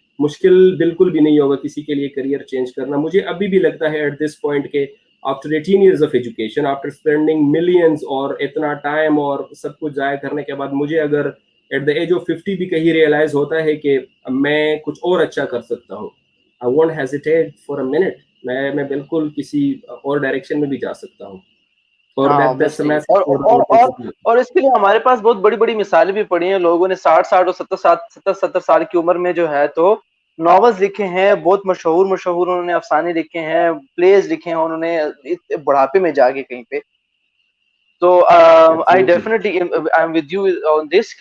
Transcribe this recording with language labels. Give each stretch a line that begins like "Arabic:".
Hindi: मुश्किल बिल्कुल भी नहीं होगा किसी के लिए करियर चेंज करना. मुझे अभी भी लगता है
English: at this point
Hindi: के
English: after 18 years of education, after spending millions
Hindi: और इतना टाइम और सब कुछ ज़ाया करने के बाद, मुझे अगर
English: at the age of 50
Hindi: भी कहीं रियलाइज होता है कि मैं कुछ और अच्छा कर सकता हूँ,
English: I won't hesitate for a minute.
Hindi: मैं बिल्कुल किसी और डायरेक्शन में भी जा सकता हूँ. और
English: that's a massive
Hindi: और इसके लिए हमारे पास बहुत बड़ी बड़ी मिसालें भी पड़ी हैं. लोगों ने 60 और 70 साल की उम्र में जो है तो नॉवेल्स लिखे हैं, बहुत मशहूर उन्होंने अफसाने लिखे हैं, प्लेज लिखे हैं उन्होंने बुढ़ापे में जाके कहीं पे.
English: तो I definitely I am with you on this.